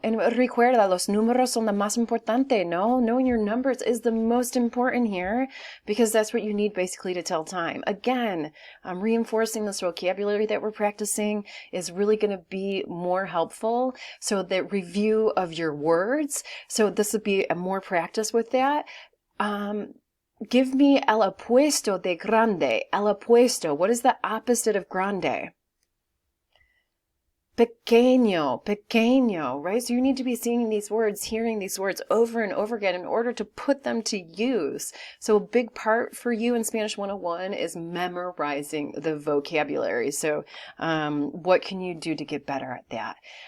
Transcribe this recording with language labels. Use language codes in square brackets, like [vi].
[es] And recuerda, los números son lo más importante, no? [en] Knowing your numbers is the most important here, because that's what you need basically to tell time. Again, reinforcing this vocabulary that we're practicing is really going to be more helpful. So the review of your words. So this would be a more practice with that. Give me el opuesto de grande. El opuesto. What is the opposite of grande? [es] Pequeño, pequeño, right? [en] So you need to be seeing these words, hearing these words over and over again in order to put them to use. So a big part for you in Spanish 101 is memorizing the vocabulary. So what can you do to get better at that?